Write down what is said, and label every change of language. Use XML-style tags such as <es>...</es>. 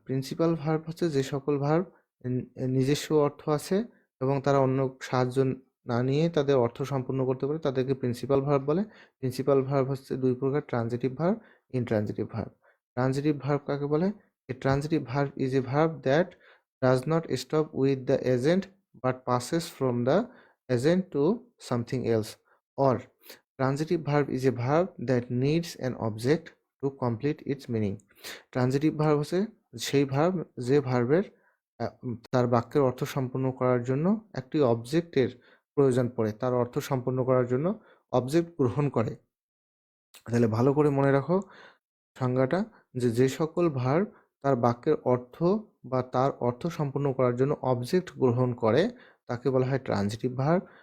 <bn>Principal verb হচ্ছে যে সকল ভার্ব নিজস্ব অর্থ আছে এবং তারা অন্য সাহায্য না নিয়ে তাদের অর্থ সম্পূর্ণ করতে পারে, তাদেরকে প্রিন্সিপাল ভার্ব বলে। প্রিন্সিপাল ভার্ব হচ্ছে দুই প্রকার, transitive verb, intransitive verb. Transitive verb কাকে বলে?</bn> <en>A transitive verb is a verb that does not stop with the agent but passes from the agent to something else. Or transitive verb is a verb that needs an object to complete its meaning.</en> <bn>Transitive verb হচ্ছে সেই verb যে ভার্বের তার বাক্যের অর্থ সম্পূর্ণ করার জন্য একটি অবজেক্টের প্রয়োজন পড়ে, তার অর্থ সম্পূর্ণ করার জন্য অবজেক্ট গ্রহণ করে। তাহলে ভালো করে মনে রাখো সংজ্ঞাটা, যে যে সকল ভার্ব তার বাক্যের অর্থ বা তার অর্থ সম্পূর্ণ করার জন্য অবজেক্ট গ্রহণ করে তাকে বলা হয় ট্রানজিটিভ ভার্ব।</bn>